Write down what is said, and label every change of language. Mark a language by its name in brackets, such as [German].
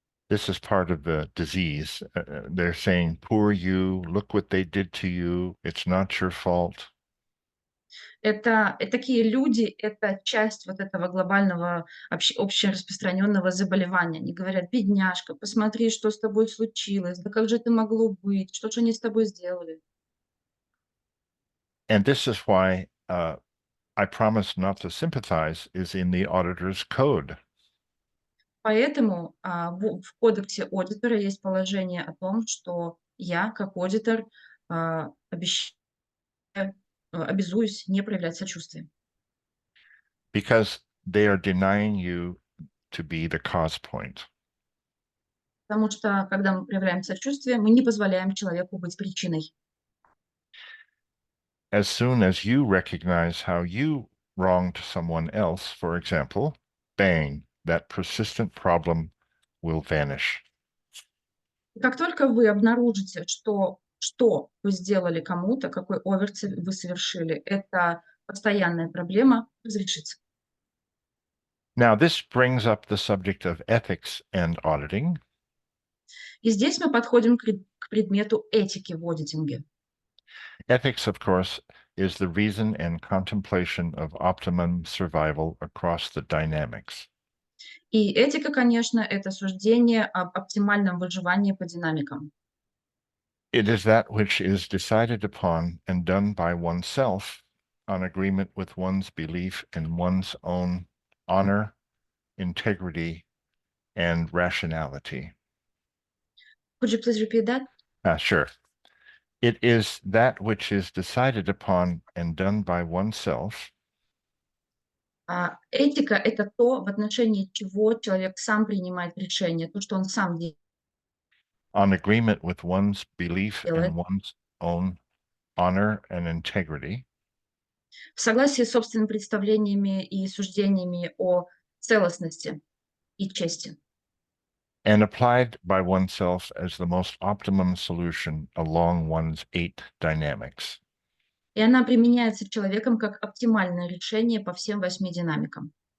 [English] This is part of the disease. They're saying, poor you, look what they did to you, it's not your fault. [Russian] Такие люди — это часть вот этого глобального общераспространенного заболевания. Они говорят: «Бедняжка, посмотри, что с тобой случилось, да как же это могло быть, что же они с тобой сделали?» [English] And this is why I promise not to sympathize is in the auditor's code. [Russian] Поэтому в кодексе аудитора есть положение о том, что я, как аудитор, обещаю, обязуюсь не проявлять сочувствие. [English] Because they are denying you to be the cause point. [Russian] Потому что, когда мы проявляем сочувствие, мы не позволяем человеку быть причиной. [English] As soon as you recognize how you wronged someone else, for example, bang, that persistent problem will vanish. [Russian] И как только вы обнаружите, что вы сделали кому-то, какой оверт вы совершили, эта постоянная проблема разрешится. [English] Now, this brings up the subject of ethics and auditing. [Russian] И здесь мы подходим к предмету этики в аудитинге. [English] Ethics, of course, is the reason and contemplation of optimum survival across the dynamics. [Russian] И этика, конечно, это суждение об оптимальном выживании по динамикам. [English] It is that which is decided upon and done by oneself on agreement with one's belief in one's own honor, integrity, and rationality. Could you please repeat that? Sure. It is that which is decided upon and done by oneself [Russian] Этика — это то, в отношении чего человек сам принимает решение, то, что он сам [English] on agreement with one's belief [Russian] делает, [English] in one's own honor and integrity, [Russian] в согласии с собственными представлениями и суждениями о целостности и чести. [English] and applied by oneself as the most optimum solution along one's 8 dynamics. [Russian] И она применяется человеком как оптимальное решение по всем 8 динамикам.